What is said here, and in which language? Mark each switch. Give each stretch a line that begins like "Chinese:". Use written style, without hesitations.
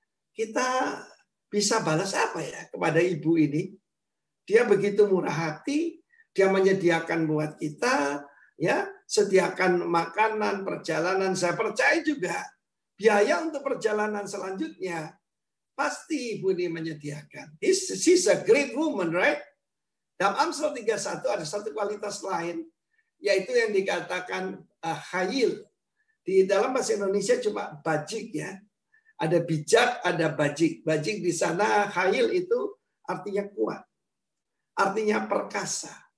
Indonesian: Kita bisa balas apa ya kepada ibu ini? Dia begitu murah hati, dia menyediakan buat kita, ya, sediakan makanan, perjalanan. Saya percaya juga biaya untuk perjalanan selanjutnya pasti ibu ini menyediakan.
English: She's a great woman, right?
Indonesian: Dalam Amsal 31 ada satu kualitas lain, yaitu yang dikatakan khayil. Di dalam bahasa Indonesia cuma bajik ya. Ada bijak, ada bajik. Bajik di sana, khayil itu artinya kuat. Artinya perkasa.